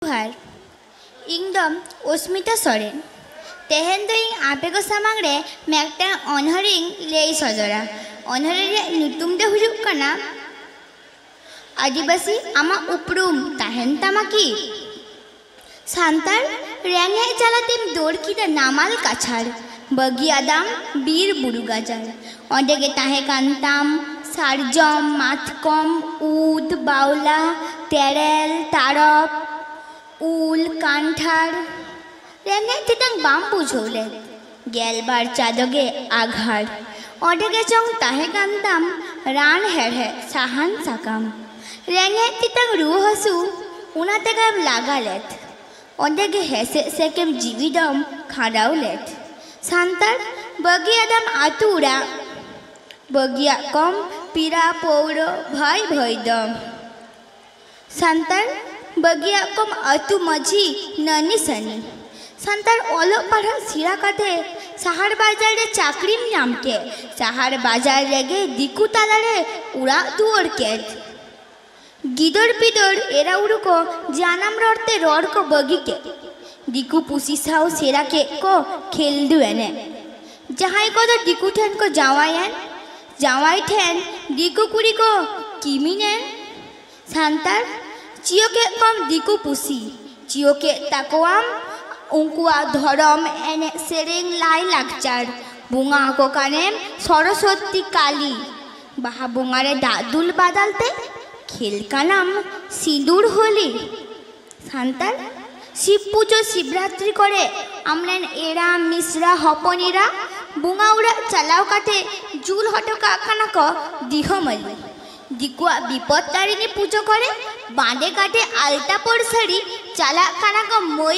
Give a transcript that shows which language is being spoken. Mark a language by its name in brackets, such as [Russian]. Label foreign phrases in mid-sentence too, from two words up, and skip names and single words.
[Santali] जोहार इंगदम अस्मिता सोरेन तेहेन दो इन आपे को सामांग रे मेक्टा अनहरिंग लेई सजरा अनहरे रे नुतुम दे हुजुक कना आदिवासी आमा उपरुम ताहेन तामा की सांतार रेंगे चालातिम दौड़ की दा नामाल काछार बगी आदाम बीर बुरु गाजार ओंडे गे ताहे कांताम सारजम मातकम उद बाउला तेरेल तारप उल कांठार रेंगे तितंग बाम्बू झोले गेलबार चादोगे आघार ओंडे गे चोंग ताहे कांताम रान हेड़े साहान साकाम रेंगे तितंग रू हसु उना तेगम लागालेत ओंडे गे हेसे सेकेम जीविदम खाड़ाउलेत सांतार बगी आदाम आतुरा बगिया कम पीरा पौरो भाई भैदम सांतार बगिया कम अतु मझी ननी सनी सांतार ओलो पढ़ा सिरा काते शहर बाजार रे चाकरी नामके शहर बाजार रेगे दिकु ताला रे उड़ा दुआर केट गिदर पिदर एरा उड़ू को जानम रोड़ते रोड़ को बगी के दिकु पुसी साव सेरा के को खेल दुएने जहाँ को तो दिकु ठेन को जावायन जावाई ठेन दिकु कुड़ी को किमिनेन सांतार चियो के कम दिकु पुसी चियो के ताकोआम उनकुआ धरम एने सेरेंग लाई लागचार बुंगा को कानेम सरस्वती काली बाहा बुंगारे दादुल बादालते खेल का नाम सिंदूर होली सांतार शिव पुजो शिवरात्रि करे आमरेन एरा मिश्रा हपनीरा बुंगाउड़ा चलाव काटे जुल हटका खाना को दिहमली दिकुआ विपत्तारिणी पुजो करे बांधे काटे आलता पड़सड़ी चला खाना को मोई